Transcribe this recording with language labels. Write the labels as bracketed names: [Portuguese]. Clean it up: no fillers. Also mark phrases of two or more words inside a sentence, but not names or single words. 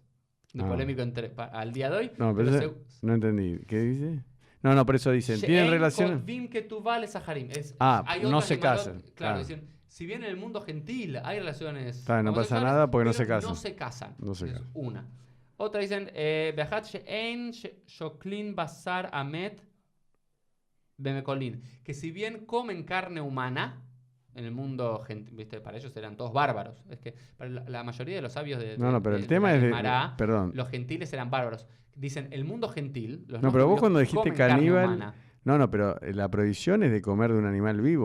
[Spanish] De polémico al día de hoy. No, pero no entendí. ¿Qué dice? No, por eso dicen, ¿tienen relación? No se casan. Claro, dicen, si bien en el mundo gentil hay relaciones No pasa homosexuales, nada porque no pero se casan. No se casan. No se Es casan. una. Otra dicen, [Hebrew] אחת שאין שוקלין בשר המת במקולין. [Spanish] Que si bien comen carne humana, en el mundo gentil, ¿viste? Para ellos eran todos bárbaros. Es que para la mayoría de los sabios pero el tema es perdón. los gentiles eran bárbaros. Dicen, el mundo gentil. Los No, pero vos judíos cuando dijiste comen carne caníbal. humana. No, pero la prohibición es de comer de un animal vivo.